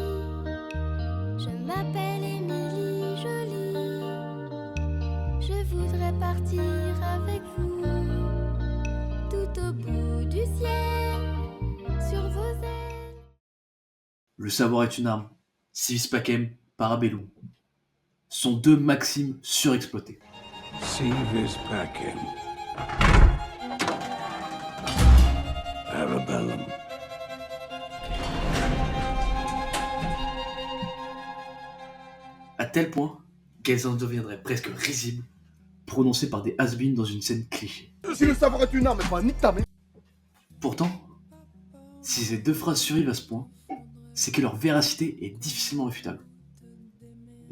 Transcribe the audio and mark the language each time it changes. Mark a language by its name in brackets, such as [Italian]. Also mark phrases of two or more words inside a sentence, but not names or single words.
[French] Je m'appelle Émilie Jolie. Je voudrais partir avec vous tout au bout du ciel sur vos ailes. Le savoir est une arme. [Latin] Civis pacem, parabellum. [French] Sont 2 maximes surexploitées. [Latin] Civis pacem. Parabellum. [French] À tel point qu'elles en deviendraient presque risibles, prononcées par des has-beens dans une scène cliché. Si le savoir est une arme, bah nique ta mère. Pourtant, si ces 2 phrases survivent à ce point, c'est que leur véracité est difficilement réfutable.